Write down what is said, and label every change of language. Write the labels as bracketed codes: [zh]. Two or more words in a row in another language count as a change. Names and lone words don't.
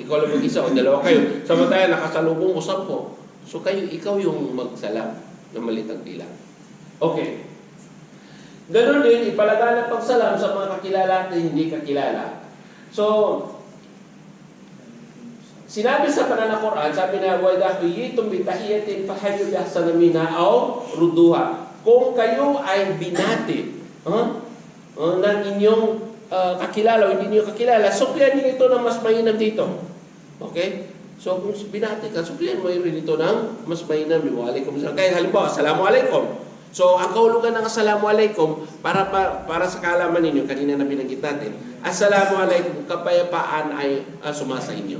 [tl] Ikaw lang mag-isa o dalawa kayo. Samantala, nakasalubong mo 10. So ikaw yung magsalam ng maliit ang bilang. Okay. Ganon din, ipalaganap pagsalam sa mga kakilala at hindi kakilala. So, sinabi sa Quran, sabi na, [ar] وَإِذَا حُيِّيتُمْ بِتَحِيَّةٍ فَحَيُّوا بِأَحْسَنَ مِنْهَا أَوْ رُدُّوهَا. [tl] Kung kayo ay binati ng inyong kakilala o hindi niyo kakilala, suklihan niyo ito ng mas mainam dito. Okay? So, kung binati ka, suklihan mo rin ito ng mas mainam. Kaya halimbawa, assalamualaikum. So, ang kahulugan ng assalamualaikum, para sa kaalaman ninyo, kanina na binanggit natin, assalamualaikum, kapayapaan ay sumasa inyo.